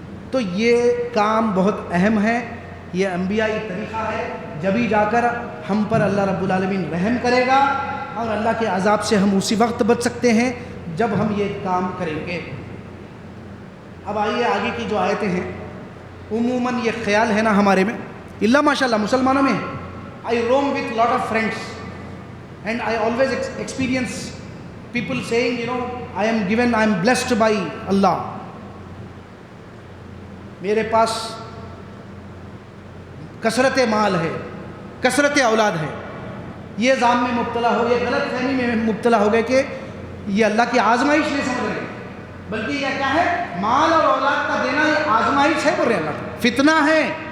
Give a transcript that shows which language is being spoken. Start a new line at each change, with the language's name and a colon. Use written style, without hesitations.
Urdu: تو یہ کام بہت اہم ہے، یہ انبیائی طریقہ ہے، جبھی جا کر ہم پر اللہ رب العالمین رحم کرے گا، اور اللہ کے عذاب سے ہم اسی وقت بچ سکتے ہیں جب ہم یہ کام کریں گے۔ اب آئیے آگے کی جو آیتیں ہیں، عموماً یہ خیال ہے نا ہمارے میں، اللہ ماشاء اللہ مسلمانوں میں ہے.
English: I roam with lot of friends and I always experience people saying, I am blessed by Allah.
Urdu: میرے پاس کثرت مال ہے، کثرت اولاد ہے. یہ ظان میں مبتلا ہو، یہ غلط فہمی میں مبتلا ہو گئے کہ یہ اللہ کی آزمائش نہیں سمجھ رہے، بلکہ یہ کیا ہے؟ مال اور اولاد کا دینا یہ آزمائش ہے، بول رہے ہیں اللہ، فتنہ ہے.